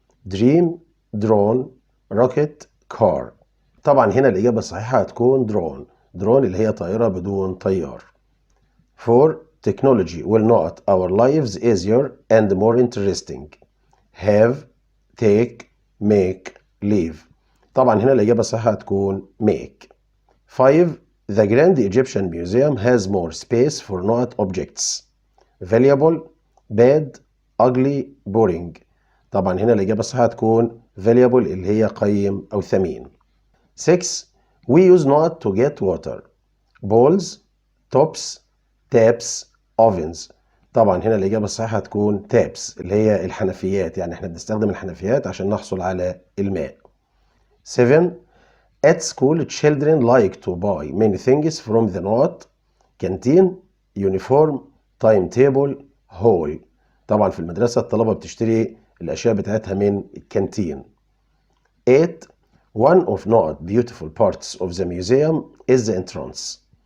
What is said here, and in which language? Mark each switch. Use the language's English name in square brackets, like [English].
[English] dream, drone, rocket, car. [Arabic] طبعا هنا الإجابة الصحيحة هتكون drone اللي هي طائرة بدون طيار. [English] 4. Technology will not our lives easier and more interesting. have, take, make, leave. [Arabic] طبعا هنا الإجابة الصحيحة هتكون make. [English] 5. The Grand Egyptian Museum has more space for not objects. valuable, bad, ugly, boring. [Arabic] طبعا هنا الإجابة الصحيحة هتكون valuable اللي هي قيم أو ثمين. [English] 6. We use not to get water. bowls, tops, taps, ovens. [Arabic] طبعا هنا الإجابة الصحيحة هتكون taps اللي هي الحنفيات، يعني احنا بنستخدم الحنفيات عشان نحصل على الماء. [English] 7. At school children like to buy many things from the not canteen, uniform, timetable, hall. [Arabic] طبعا في المدرسة الطلبة بتشتري الأشياء بتاعتها من الكانتين. [English] 8. One of not beautiful parts of the museum is the entrance.